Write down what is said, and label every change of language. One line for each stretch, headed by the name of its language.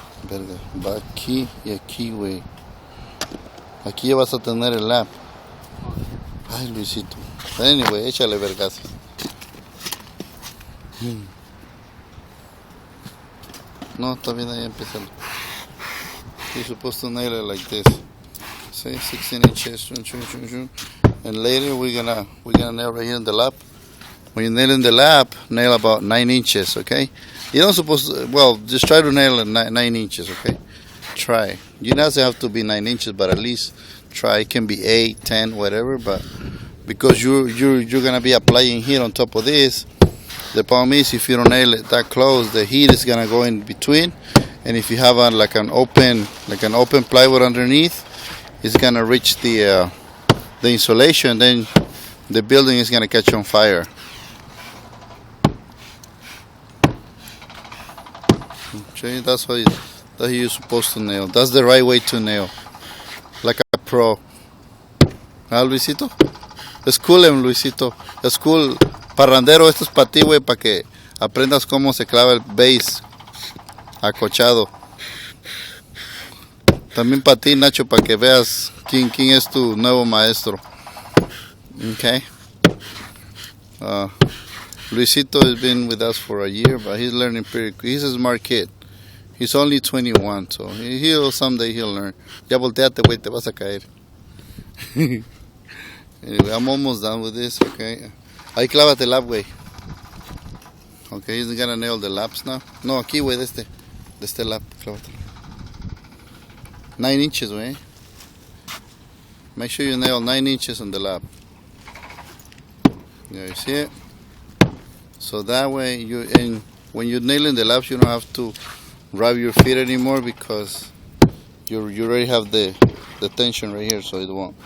Spanish: Verga, va aquí y aquí, güey. Aquí ya vas a tener el lap. Ay, Luisito. Anyway, échale vergazo. No, está bien, ahí empieza.
English: You're supposed to nail it like this. See, 16 inches. And later we're gonna nail right here in the lap. When you nail in the lap, nail about 9 inches, okay? You don't supposed to, just try to nail it 9 inches, okay? Try. You don't have to be 9 inches, but at least try. It can be 8, 10, whatever, but because you're gonna be applying heat on top of this, the problem is if you don't nail it that close, the heat is gonna go in between, and if you have an open plywood underneath, it's gonna reach the insulation, then the building is gonna catch on fire. That's how you're supposed to nail. That's the right way to nail, like a pro.
Spanish: Luisito? Es cool, Luisito. Es cool. Parrandero, esto es para ti, güey, para que aprendas cómo se clava el base acochado. También para ti, Nacho, para que veas quién es tu nuevo maestro. Okay.
English: Luisito has been with us for a year, but he's learning pretty quick. He's a smart kid. He's only 21, so someday he'll learn.
Spanish: Ya volteate, güey, te vas a caer.
English: Anyway, I'm almost done with this, okay?
Spanish: Ahí clávate el lap, güey.
English: Okay, he's gonna nail the laps now.
Spanish: No, aquí, güey, de este lap, clávate.
English: 9 inches, güey. Make sure you nail 9 inches on the lap. There, you see it? So that way, when you're nailing the laps, you don't have to rub your feet anymore because you already have the tension right here, so it won't.